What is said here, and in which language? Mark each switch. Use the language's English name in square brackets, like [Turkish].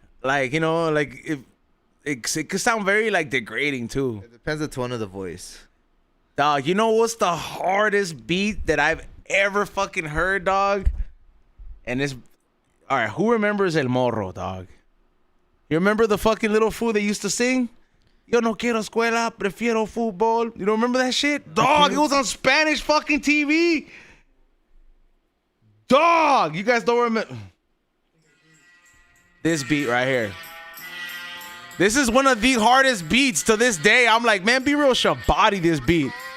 [English] Like, you know, like it could sound very like degrading too. It depends on the tone of the voice. Dog, you know what's the hardest beat that I've ever fucking heard, dog? And it's, all right, who remembers El Morro, dog? You remember the fucking little fool that used to sing? [Spanish] Yo no quiero escuela, prefiero fútbol. [English] You don't remember that shit? Dog, it was on Spanish fucking TV. Dog, you guys don't remember. This beat right here. This is one of the hardest beats to this day. I'm like, man, Be Real should body this beat.